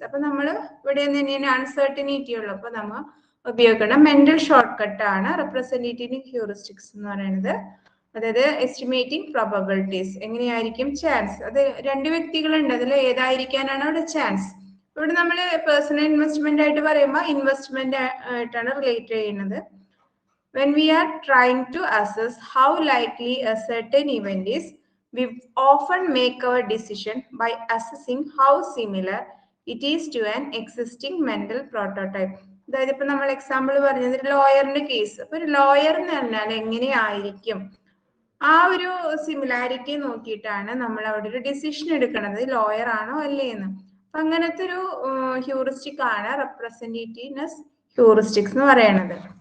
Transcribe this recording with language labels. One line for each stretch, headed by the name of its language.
Malayalam: അപ്പൊ നമ്മൾ ഇവിടെ തന്നെയാണ് അൺസർട്ടനിറ്റി ഉള്ളു. അപ്പൊ നമ്മൾ ഉപയോഗിക്കുന്ന മെന്റൽ ഷോർട്ട് കട്ട് ആണ് റെപ്രസെന്റേറ്റീവ് ഹ്യൂറിസ്റ്റിക്സ് എന്ന് പറയുന്നത്. അതായത് എസ്റ്റിമേറ്റിംഗ് പ്രോബബിലിറ്റീസ്, എങ്ങനെയായിരിക്കും ചാൻസ്, അത് 2 വ്യക്തികളുണ്ട്, അതിൽ ഏതായിരിക്കാനാണ് അവിടെ ചാൻസ്. ഇവിടെ നമ്മൾ പേഴ്സണൽ ഇൻവെസ്റ്റ്മെന്റ് ആയിട്ട് പറയുമ്പോൾ ഇൻവെസ്റ്റ്മെന്റ് ആയിട്ടാണ് റിലേറ്റ് ചെയ്യുന്നത്.
English: When we are trying to assess how likely a certain event is, we often make our decision by assessing how similar it is to an existing mental prototype.
Malayalam: അതായത് ഇപ്പൊ നമ്മൾ example പറഞ്ഞത് ഒരു ലോയറിന്റെ case. അപ്പൊ ഒരു lawyer എന്ന് പറഞ്ഞാൽ എങ്ങനെയായിരിക്കും, ആ ഒരു സിമിലാരിറ്റി നോക്കിയിട്ടാണ് നമ്മൾ അവിടെ ഒരു ഡിസിഷൻ എടുക്കുന്നത്, ലോയർ ആണോ അല്ലേന്ന്. അപ്പൊ അങ്ങനത്തെ ഒരു ഹ്യൂറിസ്റ്റിക് ആണ് റെപ്രസെന്റേറ്റീവ്നെസ് ഹ്യൂറിസ്റ്റിക്സ് എന്ന് പറയുന്നത്.